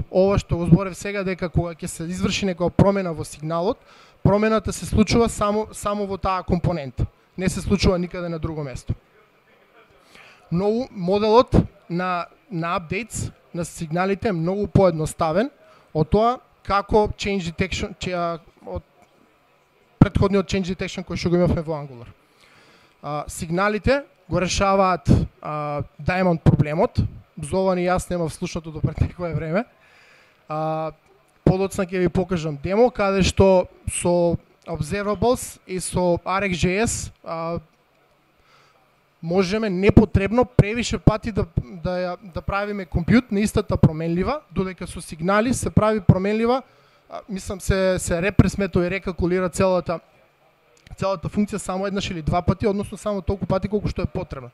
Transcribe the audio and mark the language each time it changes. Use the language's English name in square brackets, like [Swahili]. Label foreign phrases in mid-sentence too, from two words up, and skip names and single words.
[Macedonian] Ова што го зборев сега, дека кога ќе се изврши некоја промена во сигналот, промената се случува само во таа компонента. Не се случува никаде на друго место. Но моделот на updates на сигналите е многу поедноставен од тоа како [English] change detection, [Macedonian] од претходниот [English] change detection [Macedonian] кој што го имавме во Angular. Сигналите го решаваат Diamond проблемот. За ова ни јас немав слушнато до пред некое време. Подоцна ќе ви покажам демо каде што со observables и со RxJS можеме непотребно превише пати да правиме компют на истата променлива, додека со сигнали се прави променлива, мислам се репресметува и рекалкулира целата функција само еднаш или два пати, односно само толку пати колку што е потребно.